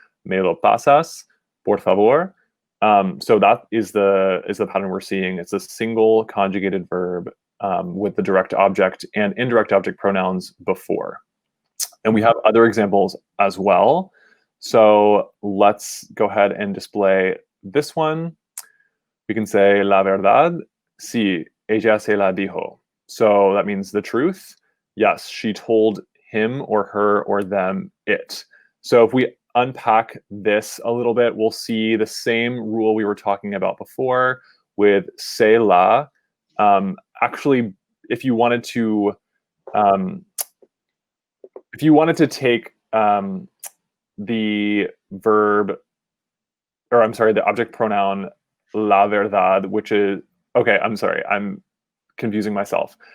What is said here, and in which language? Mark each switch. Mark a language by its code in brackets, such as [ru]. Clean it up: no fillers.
[es] Me lo pasas, por favor. [en] So that is the pattern we're seeing. It's a single conjugated verb with the direct object and indirect object pronouns before. And we have other examples as well. So let's go ahead and display this one. We can say [es] la verdad, sí, ella se la dijo. [en] So that means the truth. Yes, she told him or her or them it. So if we unpack this a little bit, we'll see the same rule we were talking about before with se la. Actually, if you wanted to take the verb, or I'm sorry, the object pronoun la verdad, which is, okay, I'm sorry, I'm confusing myself.